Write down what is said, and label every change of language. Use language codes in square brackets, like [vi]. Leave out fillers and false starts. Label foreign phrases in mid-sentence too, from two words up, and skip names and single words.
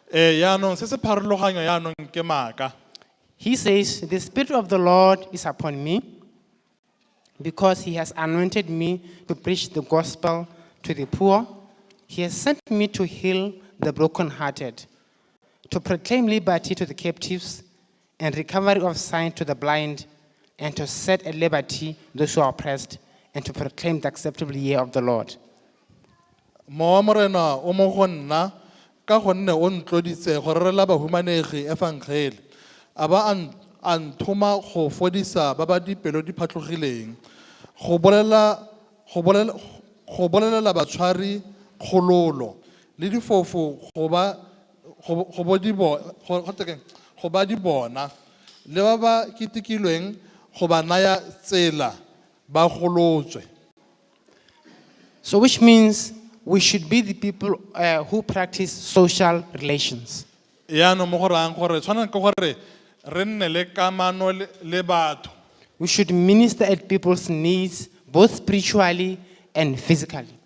[en] He says, the Spirit of the Lord is upon me because he has anointed me to preach the gospel to the poor. He has sent me to heal the brokenhearted, to proclaim liberty to the captives and recovery of sight to the blind, and to set at liberty those who are oppressed, and to proclaim the acceptable year of the Lord. [tn] Ka gonne o ntloditse gore re la bahumanegi evangeli aba anthoma go fodisa ba ba dipelo di phatlogileng go bolela batshwari kgololo le difofu go ba di bona le ba ba kitikilweng go ba naya tsela ba golotswe. [en] So which means we should be the people who practice social relations. We should minister at people's needs, both spiritually and physically.